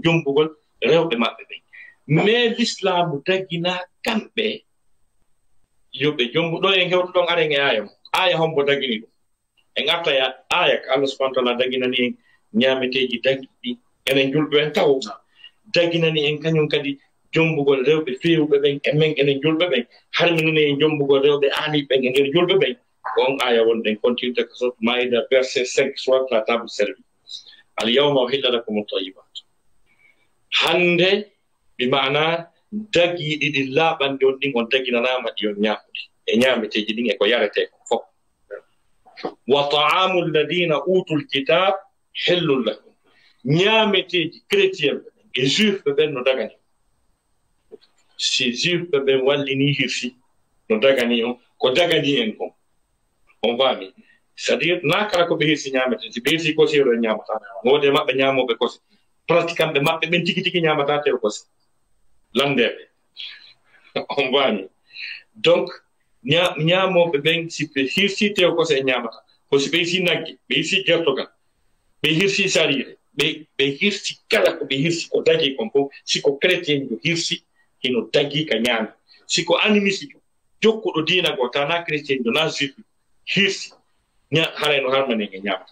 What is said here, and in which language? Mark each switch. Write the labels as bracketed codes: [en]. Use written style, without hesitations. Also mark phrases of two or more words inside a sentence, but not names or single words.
[ff] jombugol rewɓe maɓɓe ɓen [fr] mais l'islam [ff] dagina kamɓe yoɓe jombuɗo en hewtuɗon aren e aya mo aya hombo dagini ɗum en arta aya ko [ar] الله سبحانه تعالى [ff] daginani en ñameteji dagiɗi enen julɓe en taw daginani en kañum kadi jombugol rewɓe fewɓe ɓen e men enen julɓe ɓen harminani en jombugol rewɓe aaniɓen e nder julɓe ɓen on aya wonɗen continue ko sot maïda verset 5 [fr] soit la table servi [ar] اليوم أحل لكم الطيبات [ff] hande bimana dagiɗi ɗi laaɓande on ɗin on daginanama ɗi on ñamude e ñameteji ɗin e ko yarete ko fof [ar] وطعام الذين أوتوا الكتاب حل لكم [ff] ñameteji chrétien ɓe e juif ɓe ɓen no dagani si juif ɓe ɓen wallini hirsi no dagani on ko dagani en kon on fami [fr] c'est à dire [ff] na kala ko ɓe hirsi ñamete si ɓe hirsi kosiro en ñamata wode maɓɓe ñamoɓe kose pratiquant ɓe maɓɓe ɓen tigi tigi ñamata tel kose landeɓe on wani donc ñamoɓe ɓen si ɓe hirsi tew kose e ñamata ko si ɓe hirsi nagge ɓe hirsi gertogal ɓe hirsi sarire ɓe hirsi kala ko ɓe hirsi ko dagi kon fof siko chrétien jo hirsi hino dagi ka ñaami siko animiste jo jokkuɗo diina go tana chrétien jo na juif hirsi harayno harmanen e ñamata